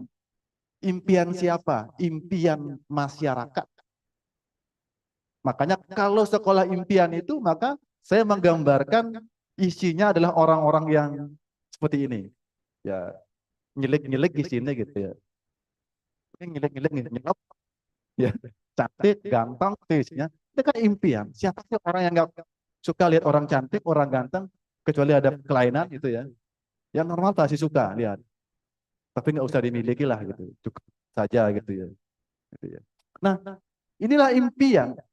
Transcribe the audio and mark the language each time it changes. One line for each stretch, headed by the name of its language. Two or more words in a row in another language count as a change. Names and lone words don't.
Indonesian: Impian siapa? Impian masyarakat. Makanya kalau sekolah impian itu, maka saya menggambarkan isinya adalah orang-orang yang seperti ini. Ya, nyelik-nyelik di sini gitu ya. Ini nyelik-nyelik nyelop. Ya, cantik, ganteng, isinya. Itu kan impian. Siapa sih orang yang nggak suka lihat orang cantik, orang ganteng, kecuali ada kelainan gitu ya. Yang normal pasti suka lihat. Tapi nggak usah dimiliki lah gitu, cukup saja gitu ya. Gitu ya. Nah, inilah impian.